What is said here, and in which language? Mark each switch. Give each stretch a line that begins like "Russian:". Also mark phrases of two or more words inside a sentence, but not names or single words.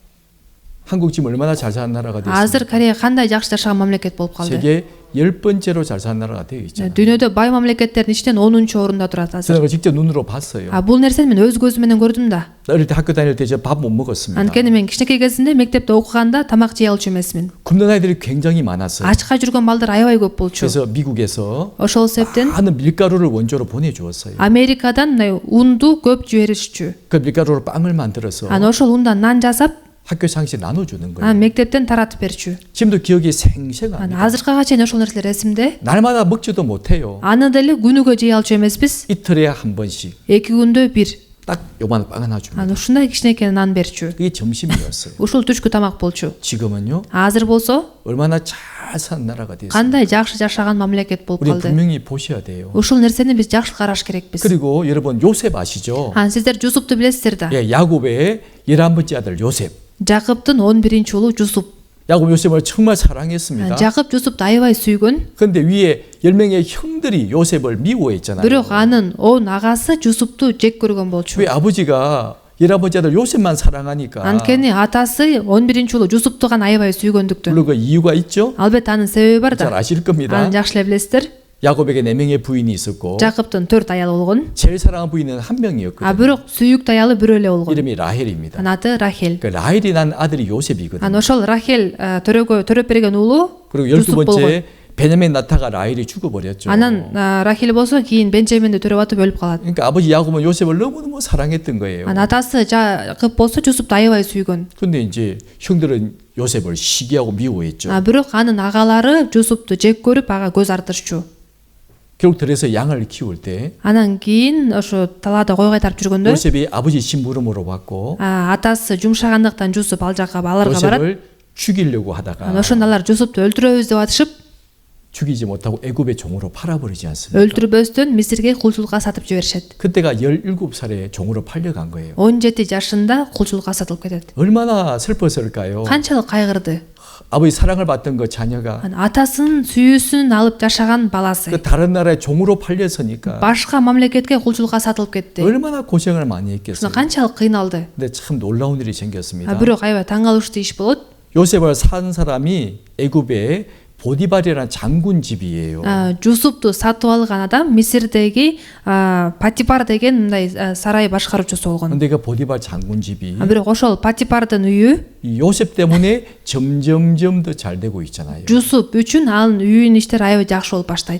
Korean: 한국 지금 얼마나 잘 사는 나라가
Kyrgyz: Азыр
Korean: 됐습니까?
Kyrgyz: Корея кандай жакшы жашаган мамлекет болуп калды.
Korean: 세계 10번째로 잘 사는 나라가 되어 있잖아요.
Kyrgyz: Дүйнөдө бай мамлекеттердин ичинен 10-орунда турат азыр.
Korean: 저는 그걸 직접 눈으로 봤어요.
Kyrgyz: Бул нерсени мен өз көзүм менен көрдүм да.
Korean: 어릴 때 학교 다닐 때 저 밥 못 먹었습니다.
Kyrgyz: Анткени мен кичинекей кезимде мектепте окуганда тамак жей алчу эмесмин.
Korean: 굶는 아이들이 굉장히 많았어요.
Kyrgyz: Ачка жүргөн балдар аябай көп болчу.
Korean: 그래서 미국에서
Kyrgyz: Ошол себептен
Korean: 많은 밀가루를 원조로 보내주었어요.
Kyrgyz: Америкадан мындай унду көп жиберишчү.
Korean: 그 밀가루로 빵을 만들어서
Kyrgyz: Ошол ундан нан жасап,
Korean: 학교 상식 나눠주는 거예요.
Kyrgyz: мектептен таратып берчү.
Korean: 지금도 기억이 생생합니다.
Kyrgyz: Азыркыга чейин ошол нерселер эсимде.
Korean: 날마다 먹지도 못해요.
Kyrgyz: Аны деле күнүгө жей алчу эмеспиз.
Korean: 이틀에 한 번씩
Kyrgyz: 2 күндө бир.
Korean: 딱 요만 빵 하나 줍니다.
Kyrgyz: Ушундай кичинекей нан берчү.
Korean: 그게 점심이었어요.
Kyrgyz: Ушул түшкү тамак болчу.
Korean: 지금은요
Kyrgyz: Азыр болсо
Korean: 얼마나 잘 사는 나라가 됐어요.
Kyrgyz: кандай жакшы жашаган мамлекет болуп
Korean: 우리
Kyrgyz: калды.
Korean: 분명히 보셔야 돼요.
Kyrgyz: Ушул нерсени биз жакшы караш керекпиз.
Korean: 그리고 여러분 요셉 아시죠?
Kyrgyz: Сиздер Жусупту билесиздер да.
Korean: 예, 야곱의 11번째 아들 요셉.
Kyrgyz: Жакыптын 11 уулу Жусуп.
Korean: 야곱 요셉을 정말 사랑했습니다.
Kyrgyz: Жакып Жусупту аябай сүйгөн.
Korean: 그런데 위에 10명의 형들이 요셉을 미워했잖아요.
Kyrgyz: Бирок анын 10 агасы Жусупту жек көргөн болчу.
Korean: 왜 아버지가 11번째 아들 요셉만 사랑하니까?
Kyrgyz: Анткени атасы 11 уулу Жусупту гана аябай сүйгөндүктөн.
Korean: 물론 그 이유가 있죠.
Kyrgyz: Албетте анын себеби бар
Korean: 잘
Kyrgyz: да.
Korean: 아실 겁니다.
Kyrgyz: Аны жакшы эле билесиздер.
Korean: 야곱에게 4명의 부인이 있었고
Kyrgyz: Жакыптын 4 аялы болгон.
Korean: 제일 사랑하는 부인은 한 명이었거든요.
Kyrgyz: Бирок сүйүктүү аялы бирөө эле болгон.
Korean: 이름이 라헬입니다.
Kyrgyz: Анын аты Рахел.
Korean: 그 라헬이 난 아들이 요셉이거든요.
Kyrgyz: Ошол Рахел төрөп берген уулу
Korean: 그리고
Kyrgyz: Жусуп болгон.
Korean: 12번째 베냐민 낳다가 라헬이 죽어버렸죠.
Kyrgyz: Анан Рахел болсо кийин Бенджаминди төрөп атып өлүп калат.
Korean: 그러니까 아버지 야곱은 요셉을 너무너무 사랑했던 거예요.
Kyrgyz: Анын атасы Жакып болсо Жусупту аябай сүйгөн.
Korean: 근데 이제 형들은 요셉을 시기하고 미워했죠.
Kyrgyz: Бирок анын агалары Жусупту жек көрүп ага көз артышчу.
Korean: 결국 들에서 양을 키울 때
Kyrgyz: Анан кийин ошо талаада кой кайтарып жүргөндө
Korean: 요셉이 아버지 심부름으로 왔고
Kyrgyz: атасы жумшагандыктан Жусуп ал жакка аларга барат.
Korean: 요셉을 죽이려고 하다가
Kyrgyz: Ошондо алар Жусупту өлтүрөбүз деп атышып,
Korean: 죽이지 못하고 애굽의 종으로 팔아버리지 않습니까?
Kyrgyz: өлтүрбөстөн Мисирге кулчулукка сатып жиберишет.
Korean: 그때가 17살에 종으로 팔려간 거예요.
Kyrgyz: 17 жашында кулчулукка сатылып кетет.
Korean: 얼마나 슬펐을까요?
Kyrgyz: Канчалык кайгырды.
Korean: 아버지 사랑을 받던 그 자녀가
Kyrgyz: Атасынын сүйүүсүн алып жашаган баласы
Korean: 그 다른 나라의 종으로 팔렸으니까
Kyrgyz: башка мамлекетке кулчулукка сатылып кетти.
Korean: 얼마나 고생을 많이 했겠어요.
Kyrgyz: Канчалык кыйналды.
Korean: 근데 참 놀라운 일이 생겼습니다.
Kyrgyz: Бирок аябай таң калыштуу иш болот.
Korean: 요셉을 산 사람이 애굽의 보디발이라는 장군 집이에요.
Kyrgyz: Жусупту сатып алган адам Мисирдеги Патипар деген мындай сарай башкаруучусу болгон.
Korean: 근데 그 보디발 장군 집이
Kyrgyz: Бирок ошол Патипардын үйү
Korean: 이 요셉 때문에 점점점 더 잘 되고 있잖아요.
Kyrgyz: Жусуп үчүн анын үйүнүн иштери аябай жакшы болуп баштайт.